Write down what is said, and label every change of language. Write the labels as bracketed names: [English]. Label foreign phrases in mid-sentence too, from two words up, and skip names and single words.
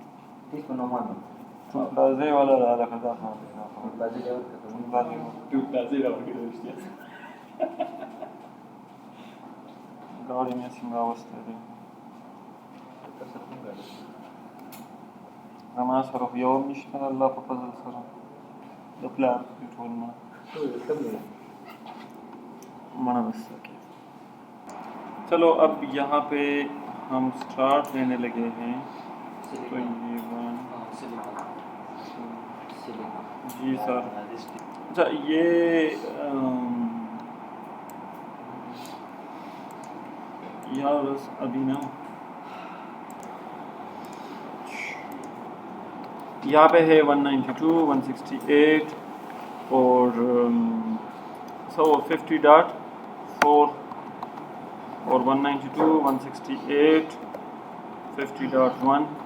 [Pashto] پلازې والا دا لکه دا ګاډي مې سیم راوستی دی. زما سره خو یو هم نشته د الله په فضل سره. د پلار ټول مړه بسته کې. [Urdu] چلو اب یہاں پہ ہم سٹارٹ لینے لگے ہیں. تو جی سر. اچھا یہ یار ابھی نا یہاں پہ ہے 192 168 اور 50.4 اور 192 168 50.1.